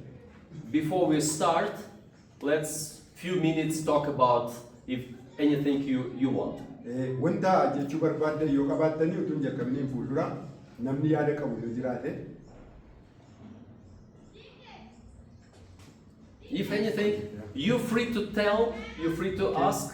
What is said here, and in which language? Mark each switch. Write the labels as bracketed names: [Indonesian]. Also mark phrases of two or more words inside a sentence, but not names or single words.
[English] Before we start, let's few minutes talk about if anything you want. [Oromo] Wanta jechuu barbaaddan yoo qabaattanii utuu hin jalqabneen fuuldura namni yaada qabu yoo jiraate. [English] If anything, you're free to tell, you're free to ask.